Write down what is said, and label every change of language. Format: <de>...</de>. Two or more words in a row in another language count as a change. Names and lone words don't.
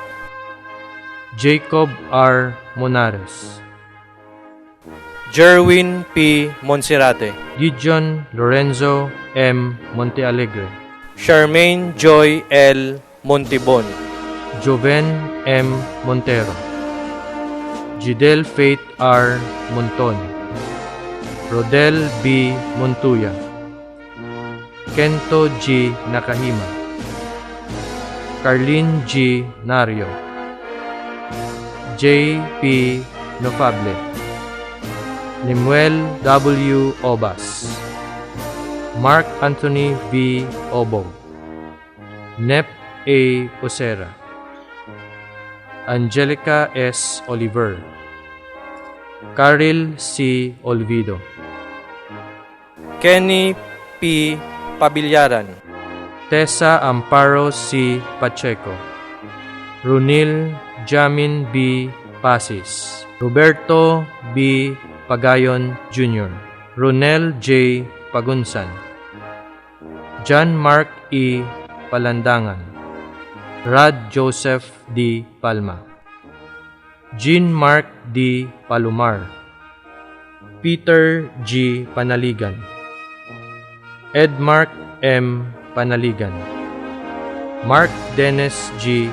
<en>Jacob R. Monares, Jerwin P. Monserrate, Gideon Lorenzo M. Montealegre, Charmaine Joy L. Montibon, Joven M. Montero, Jidel Faith R. Monton, Rodel B. Montuya, Kento G. Nakahima, Carlin G. Nario, J. P. Nofable, Nimuel W. Obas, Mark Anthony V. Obo, Nep A. Osera, Angelica S. Oliver, Caril C. Olvido, Kenny P. Pabilyaran, Tessa Amparo C. Pacheco, Runil Jamin B. Pasis, Roberto B. Pagayon Jr., Ronel J. Pagunsan, John Mark E. Palandangan, Rad Joseph D. Palma, Jean Mark D. Palomar, Peter G. Panaligan, Edmark M. Panaligan, Mark Dennis G.</en>